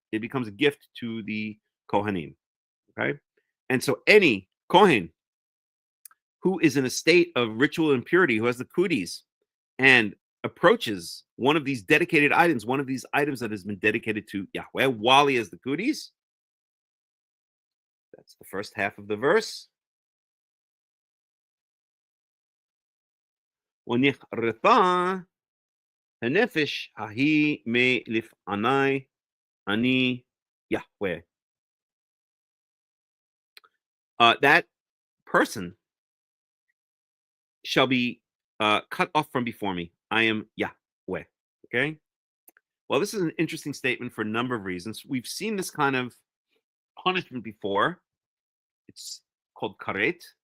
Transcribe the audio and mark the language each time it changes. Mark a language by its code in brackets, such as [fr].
[en] It becomes a gift to the Cohanim. Okay, and so any Kohen who is in a state of ritual impurity, who has the cooties, and approaches one of these dedicated items, one of these items that has been dedicated to Yahweh while he has the cooties. That's the first half of the verse. [he] ונכרתה הנפש ההיא מלפני אני Yahweh. [en] That person shall be cut off from before me. I am Yahweh. Okay. Well, this is an interesting statement for a number of reasons. We've seen this kind of punishment before. It's called Karaite.